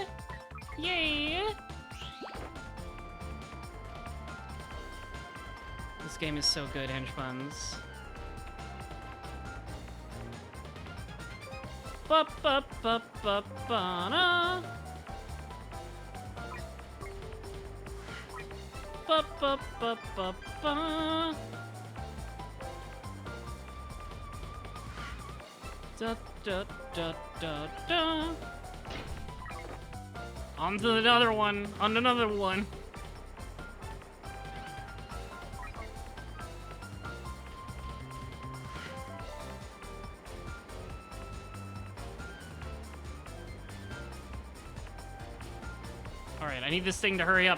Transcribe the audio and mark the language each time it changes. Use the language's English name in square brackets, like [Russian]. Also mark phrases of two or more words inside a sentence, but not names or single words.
[English] Yay. This game is so good, Hench Buns. Bup, bup, bup, bup, ba-na. Bup, bup, bup, bup, ba. Da, da, da, da, da. On to another one. On to another one. Alright, I need this thing to hurry up.